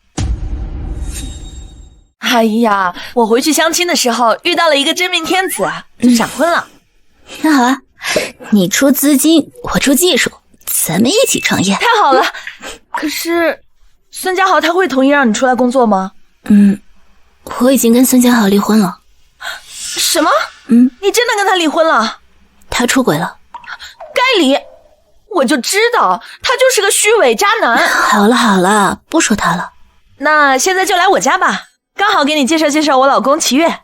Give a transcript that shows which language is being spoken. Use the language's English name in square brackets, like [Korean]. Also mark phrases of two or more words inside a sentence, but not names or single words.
[Chinese] 哎呀，我回去相親的時候遇到了一個真命天子，就閃婚了。那好啊，你出資金，我出技術，咱們一起創業。太好了。可是孫家豪他會同意讓你出來工作嗎？我已經跟孫家豪離婚了。什麼？你真的跟他離婚了？他出軌了。該離。我就知道他就是个虚偽渣男。好了好了，不说他了。那现在就来我家吧，刚好给你介绍介绍我老公齐越。